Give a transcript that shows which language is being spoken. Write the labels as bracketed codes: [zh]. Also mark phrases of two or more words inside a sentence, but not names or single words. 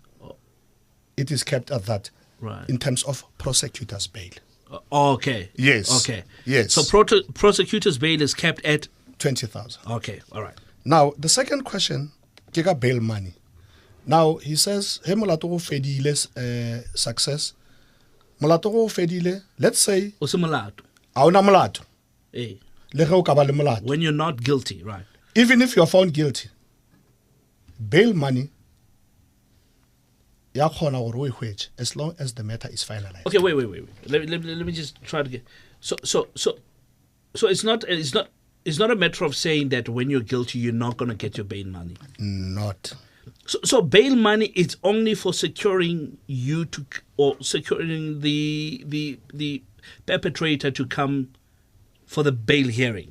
[en] Oh. It is kept at that Right. in terms of prosecutors' bail. Okay. Yes. Okay. Yes. So prosecutor's bail is kept at 20,000. Okay. All right. Now, the second question, kega bail money. Now, he says, he [nso] molato go fedile [en] success. [nso] Molato go fedile, [en] let's say, [nso] O se molato. a ona molato. Eh. Le ge o ka ba le molato. [en] When you're not guilty, right? Even if you are found guilty, bail money, [nso] ya khona gore o e hwetše, [en] as long as the matter is finalized. Okay, wait. Let me just try to get. So it's not a matter of saying that when you're guilty you're not going to get your bail money. Not. So bail money is only for securing you to, or securing the perpetrator to come for the bail hearing.